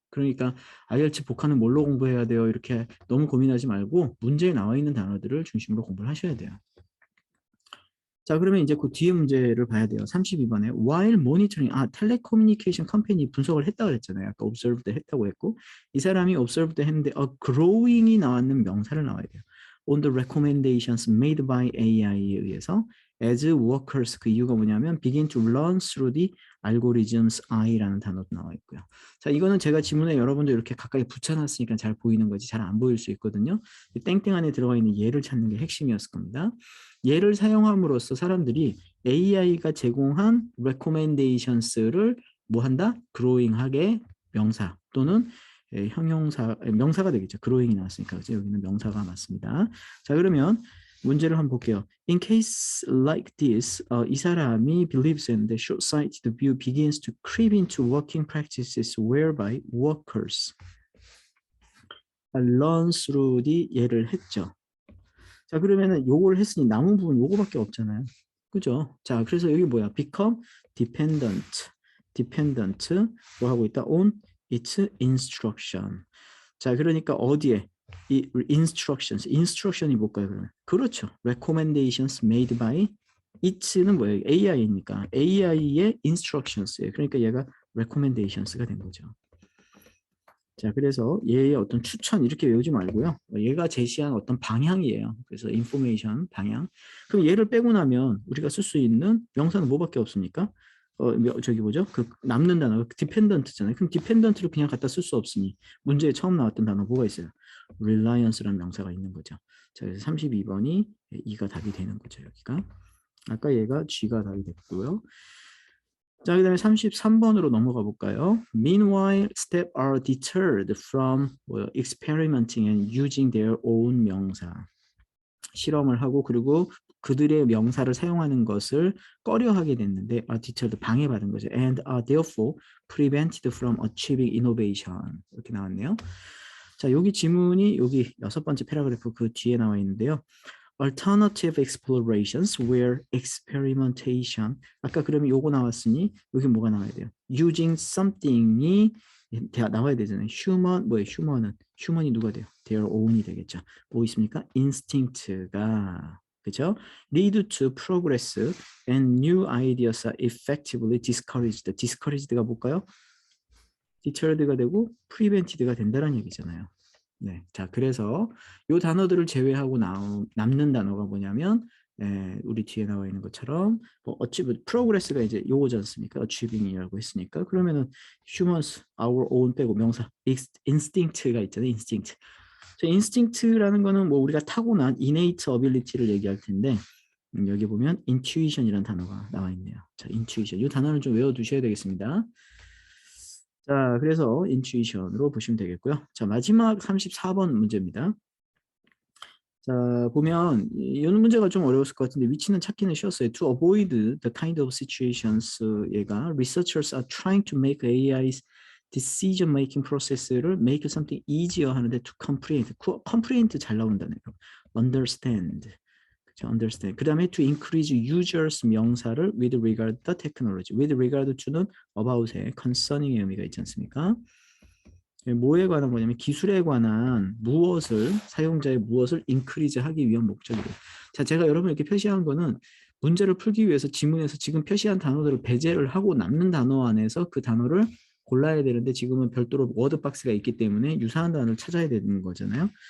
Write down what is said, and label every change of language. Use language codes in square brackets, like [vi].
[ko] 그러니까 IELTS 복화는 뭘로 공부해야 돼요? 이렇게 너무 고민하지 말고 문제에 나와 있는 단어들을 중심으로 공부를 하셔야 돼요. 자, 그러면 이제 그 뒤에 문제를 봐야 돼요. 32번에 [en] while monitoring, [ko] 텔레커뮤니케이션 컴퍼니 분석을 했다고 그랬잖아요. 아까 observed 했다고 했고 이 사람이 observed 했는데 growing이 나왔는 명사를 나와야 돼요. [en] On the recommendations made by AI에 의해서 as workers, [ko] 그 이유가 뭐냐면 [en] begin to learn through the algorithms I [ko] 라는 단어도 나와 있고요. 자, 이거는 제가 지문에 여러분들 이렇게 가까이 붙여놨으니까 잘 보이는 거지 잘 안 보일 수 있거든요. 이 땡땡 안에 들어가 있는 얘를 찾는 게 핵심이었을 겁니다. 얘를 사용함으로써 사람들이 AI가 제공한 recommendations를 뭐 한다? growing하게 명사 또는 형용사, 명사가 되겠죠. growing이 나왔으니까 그죠? 여기는 명사가 맞습니다. 자, 그러면 문제를 한번 볼게요. [en] In case like this, [ko] 이 사람이 [en] believes in the short-sighted view begins to creep into working practices whereby workers learn through the 예를 했죠. [ko] 자, 그러면은 요걸 했으니 남은 부분 요거밖에 없잖아요. 그죠? 자, 그래서 여기 뭐야? become dependent 뭐 하고 있다? [en] on its instruction. [ko] 자, 그러니까 어디에? 이 instruction이 뭘까요, 그러면? 그렇죠. [en] recommendations made by it는 뭐예요? [ko] AI니까 AI의 instructions예요. 그러니까 얘가 recommendations가 된 거죠. 자, 그래서 얘의 어떤 추천 이렇게 외우지 말고요. 얘가 제시한 어떤 방향이에요. 그래서 인포메이션 방향. 그럼 얘를 빼고 나면 우리가 쓸 수 있는 명사는 뭐밖에 없습니까? 저기 뭐죠? 그 남는 단어가 dependent잖아요. 그럼 dependent를 그냥 갖다 쓸 수 없으니 문제에 처음 나왔던 단어 뭐가 있어요? reliance라는 명사가 있는 거죠. 자, 그래서 32번이 2가 답이 되는 거죠. 여기가. 아까 얘가 G가 답이 됐고요. 자, 그 다음에 33번으로 넘어가 볼까요? [en] Meanwhile, step are deterred from experimenting and using their own 명사. [ko] 실험을 하고 그리고 그들의 명사를 사용하는 것을 꺼려하게 됐는데 are deterred, 방해받은 거죠. [en] And are therefore prevented from achieving innovation. [ko] 이렇게 나왔네요. 자, 여기 지문이 여기 6번째 패러그래프 그 뒤에 나와 있는데요. [en] Alternative explorations where experimentation. [ko] 아까 그러면 요거 나왔으니 여기 뭐가 나와야 돼요? Using something이 나와야 되잖아요. human, 뭐예요? human이 누가 돼요? Their own이 되겠죠. 뭐 있습니까? instinct가 그죠? [en] lead to progress and new ideas are effectively discouraged. [ko] discouraged가 뭘까요? deterred가 되고 prevented가 된다는 얘기잖아요. 네, 자, 그래서 이 단어들을 제외하고 남는 단어가 뭐냐면 우리 뒤에 나와 있는 것처럼 뭐 progress가 이제 요거지 않습니까? achieving이라고 했으니까 그러면은 humans, our own 빼고 명사 instinct가 있잖아요. [en] instinct. [ko] 자, instinct라는 거는 뭐 우리가 타고난 [en] innate ability [ko] 를 얘기할 텐데 여기 보면 intuition이라는 단어가 나와 있네요. [en] 자, intuition. [ko] 이 단어를 좀 외워두셔야 되겠습니다. 자, 그래서 intuition으로 보시면 되겠고요. 자, 마지막 34번 문제입니다. 자, 보면 이 문제가 좀 어려웠을 것 같은데 위치는 찾기는 쉬웠어요. [en] To avoid the kind of situations, 얘가 researchers are trying to make AI's decision making process를 make something easier [ko] 하는데 [en] to comprehend. [ko] comprehend 잘 나온다네요. [en] understand. [ko] 그렇죠? [en] understand. 그 다음에 to increase users 명사를 with regard to technology. [ko] with regard to는 about에 concerning의 의미가 있지 않습니까? 뭐에 관한 거냐면 기술에 관한 사용자의 무엇을 increase 하기 위한 목적이에요. 자, 제가 여러분 이렇게 표시한 거는 문제를 풀기 위해서 지문에서 지금 표시한 단어들을 배제를 하고 남는 단어 안에서 그 단어를 골라야 되는데 지금은 별도로 워드박스가 있기 때문에 유사한 단어를 찾아야 되는 거잖아요.